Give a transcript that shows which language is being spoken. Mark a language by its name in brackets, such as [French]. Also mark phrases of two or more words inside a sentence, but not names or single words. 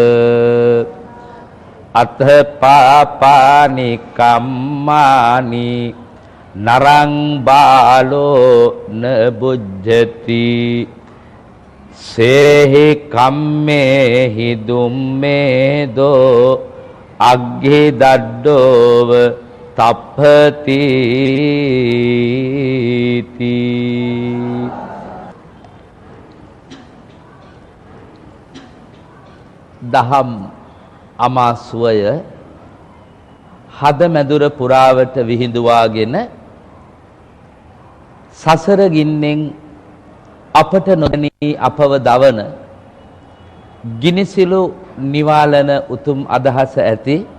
[Pali] අත පාපානි කම්මානි නරං බාලෝ න බුජ්ජති සේහි කම්මේහි දුම්මේදෝ අග්ගි දඩ්ඩෝව තප්පති [Sinhala] දහම් අමාසුවය හදමැදුර පුරාවට විහිදුවාගෙන සසර ගින්නෙන් අපට නොදැනී අපව දවන ගිනිසිලු නිවාලන උතුම් අදහස ඇති